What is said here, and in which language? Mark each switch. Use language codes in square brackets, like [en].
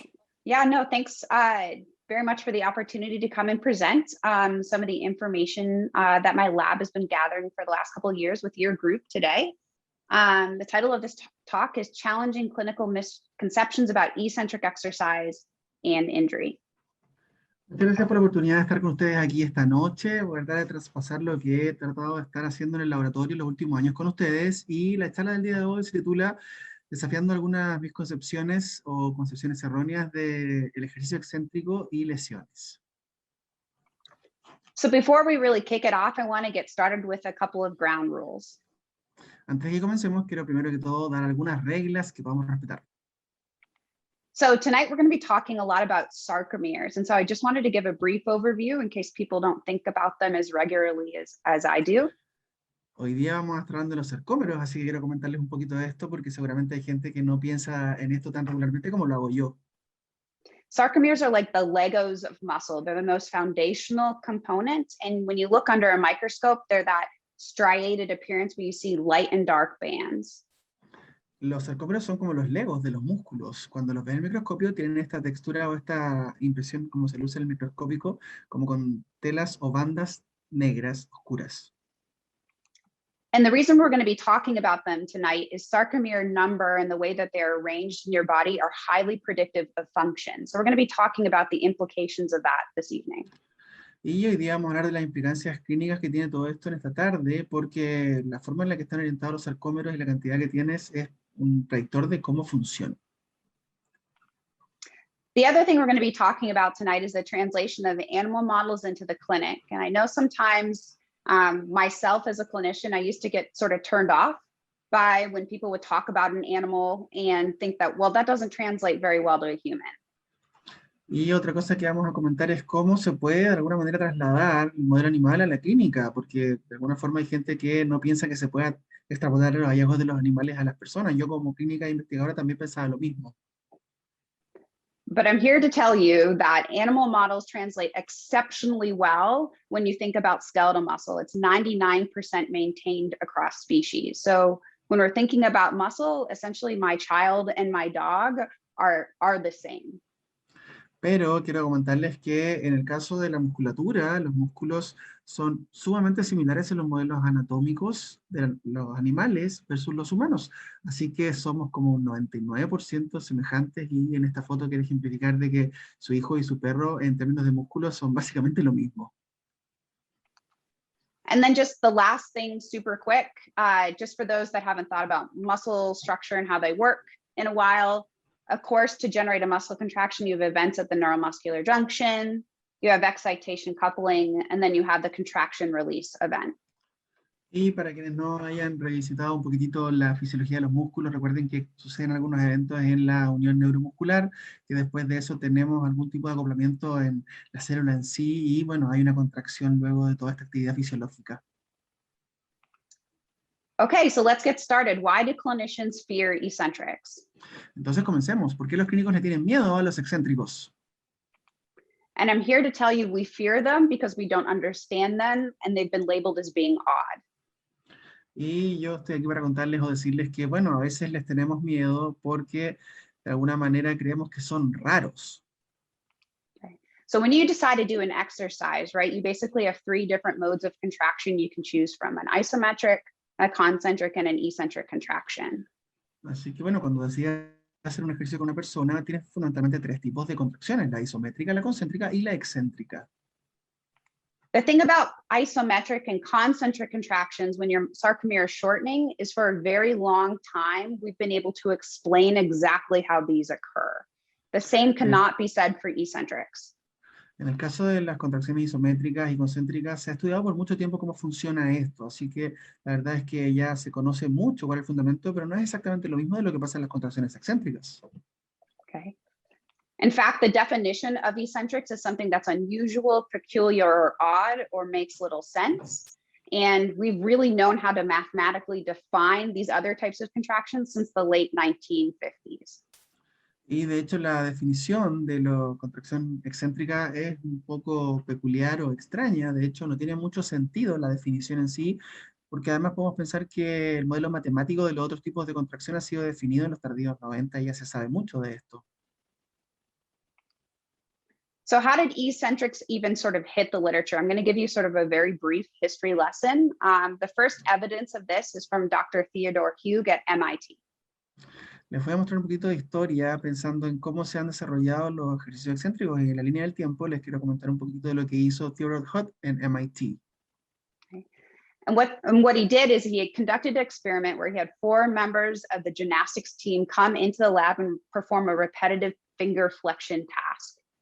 [en] Well, yeah, no, thanks very much for the opportunity to come and present some of the information that my lab has been gathering for the last couple of years with your group today. The title of this talk is Challenging Clinical Misconceptions about Eccentric Exercise and Injury. [es] Muchas gracias por la oportunidad de estar con ustedes aquí esta noche. Voy a tratar de traspasar lo que he tratado de estar haciendo en el laboratorio en los últimos años con ustedes. Y la charla del día de hoy se titula Desafiando algunas misconcepciones o concepciones erróneas del ejercicio excéntrico y lesiones. [en] So before we really kick it off, I want to get started with a couple of ground rules. [es] Antes de que comencemos, quiero primero que todo dar algunas reglas que podamos respetar. [en] So tonight we're going to be talking a lot about sarcomeres. And so I just wanted to give a brief overview in case people don't think about them as regularly as I do. [es] Hoy día vamos a estar hablando de los sarcómeros, así que quiero comentarles un poquito de esto porque seguramente hay gente que no piensa en esto tan regularmente como lo hago yo. [en] Sarcomeres are like the Legos of muscle. They're the most foundational component. And when you look under a microscope, they're that striated appearance where you see light and dark bands. [es] Los sarcómeros son como los legos de los músculos. Cuando los ven en el microscopio tienen esta textura o esta impresión como se luce en el microscópico, como con telas o bandas negras oscuras. [en] And the reason we're going to be talking about them tonight is sarcomere number and the way that they're arranged in your body are highly predictive of function. So we're going to be talking about the implications of that this evening. [es] Y hoy día vamos a hablar de las implicancias clínicas que tiene todo esto en esta tarde, porque la forma en la que están orientados los sarcómeros y la cantidad que tienes es un predictor de cómo funciona. [en] The other thing we're going to be talking about tonight is the translation of animal models into the clinic. And I know sometimes myself as a clinician, I used to get sort of turned off by when people would talk about an animal and think that, well, that doesn't translate very well to a human. [es] Y otra cosa que vamos a comentar es cómo se puede de alguna manera trasladar el modelo animal a la clínica, porque de alguna forma hay gente que no piensa que se pueda extrapolar los hallazgos de los animales a las personas. Yo como clínica investigadora también pensaba lo mismo. [en] But I'm here to tell you that animal models translate exceptionally well when you think about skeletal muscle. It's 99% maintained across species. So when we're thinking about muscle, essentially my child and my dog are the same. [es] Pero quiero comentarles que en el caso de la musculatura, los músculos son sumamente similares en los modelos anatómicos de los animales versus los humanos. Así que somos como un 99% semejantes y en esta foto quiero ejemplificar de que su hijo y su perro en términos de músculos son básicamente lo mismo. [en] And then just the last thing super quick, just for those that haven't thought about muscle structure and how they work in a while, of course, to generate a muscle contraction, you have events at the neuromuscular junction, you have excitation coupling, and then you have the contraction release event. [es] Y para quienes no hayan revisitado un poquitito la fisiología de los músculos, recuerden que suceden algunos eventos en la unión neuromuscular, que después de eso tenemos algún tipo de acoplamiento en la célula en sí, y bueno, hay una contracción luego de toda esta actividad fisiológica. [en] Okay, so let's get started. Why do clinicians fear eccentrics? [es] Entonces comencemos. ¿Por qué los clínicos le tienen miedo a los excéntricos? [en] And I'm here to tell you we fear them because we don't understand them and they've been labeled as being odd. [es] Y yo estoy aquí para contarles o decirles que, bueno, a veces les tenemos miedo porque de alguna manera creemos que son raros. [en] Okay. So when you decide to do an exercise, right, you basically have 3 different modes of contraction you can choose from: an isometric, a concentric, and an eccentric contraction. [es] Así que, bueno, cuando decidas hacer un ejercicio con una persona, tienes fundamentalmente 3 tipos de contracciones: la isométrica, la concéntrica y la excéntrica. [en] The thing about isometric and concentric contractions when your sarcomere is shortening is for a very long time, we've been able to explain exactly how these occur. The same cannot be said for eccentrics. [es] En el caso de las contracciones isométricas y concéntricas, se ha estudiado por mucho tiempo cómo funciona esto, así que la verdad es que ya se conoce mucho cuál es el fundamento, pero no es exactamente lo mismo de lo que pasa en las contracciones excéntricas. [en] Okay. In fact, the definition of eccentrics is something that's unusual, peculiar, or odd, or makes little sense. And we've really known how to mathematically define these other types of contractions since the late 1950s. [es] Y de hecho la definición de la contracción excéntrica es un poco peculiar o extraña. De hecho no tiene mucho sentido la definición en sí, porque además podemos pensar que el modelo matemático de los otros tipos de contracción ha sido definido en los tardíos 90 y ya se sabe mucho de esto. [en] So how did eccentrics even sort of hit the literature? I'm going to give you sort of a very brief history lesson. The first evidence of this is from Dr. Theodore Hugh at MIT. [es] Les voy a mostrar un poquito de historia pensando en cómo se han desarrollado los ejercicios excéntricos. Y en la línea del tiempo les quiero comentar un poquito de lo que hizo Theodore Hugh en MIT. [en] Okay. And what he did is he had conducted an experiment where he had 4 members of the gymnastics team come into the lab and perform a repetitive finger flexion task.